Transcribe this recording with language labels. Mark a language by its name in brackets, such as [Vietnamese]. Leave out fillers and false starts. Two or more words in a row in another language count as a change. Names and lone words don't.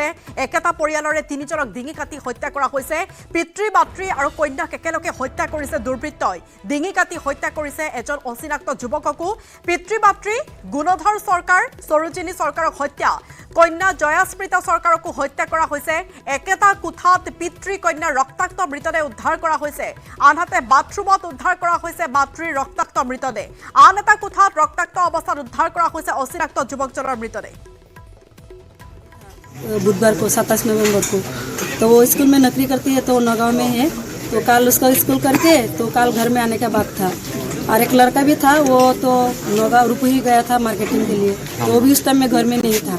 [Assamese] একেটা পৰিয়ালৰে 3জনক ডিঙি কাটি হত্যা কৰা হৈছে পিতৃ মাতৃ আৰু কন্যাক একেলগে হত্যা কৰিছে দুৰ্বৃত্তই ডিঙি কাটি হত্যা কৰিছে এজন অচিনাক্ত যুৱককো পিতৃ মাতৃ গুণধৰ চৰকাৰ সৰোজিনী চৰকাৰক হত্যা কন্যা জয়াস্মৃতা চৰকাৰকো হত্যা কৰা হৈছে একেটা কোঠাত পিতৃ কন্যাৰ ৰক্তাক্ত মৃতদেহ উদ্ধাৰ কৰা হৈছে আনহাতে বাথৰুমত উদ্ধাৰ কৰা হৈছে মাতৃৰ ৰক্তাক্ত মৃতদেহ আন এটা কোঠাত ৰক্তাক্ত অৱস্থাত উদ্ধাৰ কৰা হৈছে অচিনাক্ত যুৱকজনৰ মৃতদেহ [Hindi] बुधवार को 27 नवंबर को तो वो स्कूल में नौकरी करती है तो नगांव में है तो कल उसका स्कूल करके तो कल घर में आने का बात था और एक लड़का भी था वो तो नगांव रुपही गया था मार्केटिंग के लिए तो वो भी उस टाइम में घर में नहीं था